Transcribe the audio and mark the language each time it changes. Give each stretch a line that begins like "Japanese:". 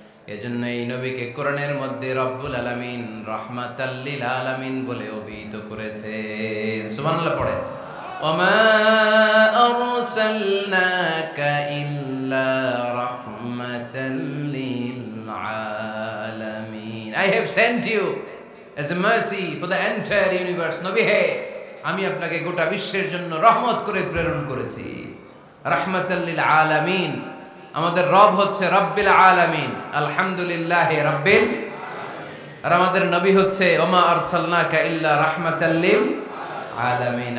Bangla: এজন্য এই নবীকে কোরআনের মধ্যে রব্বুল আলামিন রাহমাতাল লিল আলামিন বলে অভিহিত করেছে। সুবহানাল্লাহ পড়ে।
Arabic: ওয়ামা আরসালনাকা ইল্লা রাহমাতাল লিল আলামিন।
English: I have sent you as a mercy for the entire universe.
Bangla: নবী হে, আমি আপনাকে গোটা বিশ্বের জন্য রহমত করে প্রেরণ করেছি। রাহমাতাল লিল আলামিন। আমাদের রব হচ্ছে রব্বিল আলামিন, আলহামদুলিল্লাহি রাব্বিল। আর আমাদের নবী হচ্ছে
Arabic: ওমা আরসালনাকা ইল্লা রাহমাতাল লিল আলামিন।